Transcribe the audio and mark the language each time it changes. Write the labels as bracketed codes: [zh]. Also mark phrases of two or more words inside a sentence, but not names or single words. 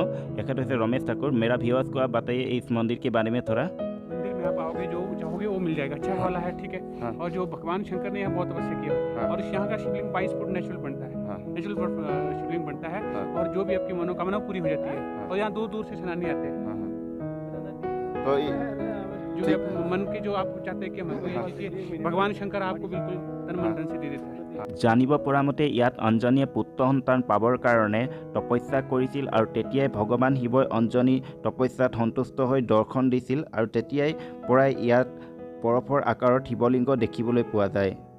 [as] এখেত হৈছে ৰমেশ ঠাকুৰ। [hi] মেৰা ভিউअर्स को आप बताइए इस मंदिर के बारे में थोड़ा। मंदिर में आप आओगे जो चाहोगे वो मिल जाएगा, अच्छा वाला है, ठीक है। और जो भगवान शंकर ने यहाँ बहुत तपस्या किया और इस यहाँ का शिवलिंग 22 फुट नेचुरल बनता है, नेचुरल शिवलिंग बनता है। और जो भी आपकी मनोकामना पूरी हो जाती है। और यहाँ दूर दूर से सैलानी आते हैं। तो जो भी आप मन की जो आप चाहते हैं कि हमको ये चीज़, भगवान शंकर आपको बिल्कुल तन मन धन से दे देता है। [as] জানিব পৰা মতে ইয়াত অঞ্জনীয়ে পুত্ৰ সন্তান পাবৰ কাৰণে তপস্যা কৰিছিল, আৰু তেতিয়াই ভগৱান শিৱই অঞ্জনী তপস্যাত সন্তুষ্ট হৈ দৰ্শন দিছিল, আৰু তেতিয়াই পৰাই ইয়াত বৰফৰ আকাৰত শিৱলিংগ দেখিবলৈ পোৱা যায়।